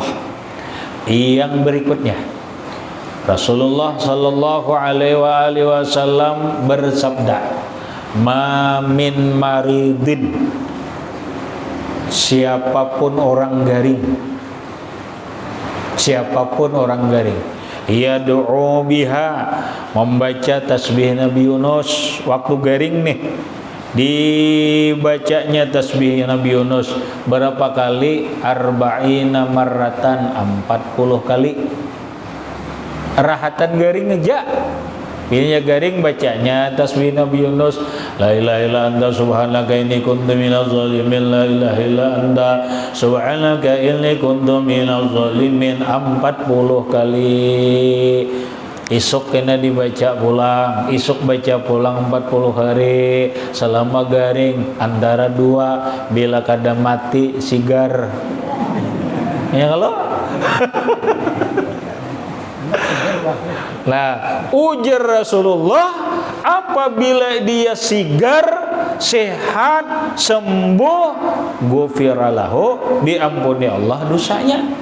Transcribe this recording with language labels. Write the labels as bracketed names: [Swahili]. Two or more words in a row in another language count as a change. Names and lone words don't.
[Banjar] Yang berikutnya, Rasulullah [Arabic] صلى الله عليه وسلم [Banjar] bersabda, [Arabic] "ما من مريض," [Banjar] siapapun orang garing, siapapun orang garing, [Arabic] يدعو بها, [Banjar] membaca tasbih Nabi Yunus waktu garing nih, dibacanya tasbih Nabi Yunus berapa kali? [Arabic] أربعين مرة, 40 kali. [Banjar] Rahatan garing aja, pilihnya garing, bacanya tasbih Nabi Yunus, [Arabic] لا إله إلا أنت سبحانك إني كنت من الظالمين, لا إله إلا أنت سبحانك إني كنت من الظالمين, [Banjar] 40 kali. Isuk kena dibaca pulang, isuk baca pulang 40 hari selama garing, antara dua bila kada mati sigar. Ya kalau nah, ujar Rasulullah, apabila dia sigar, sehat, sembuh, ghufiralahu, diampuni Allah dosanya.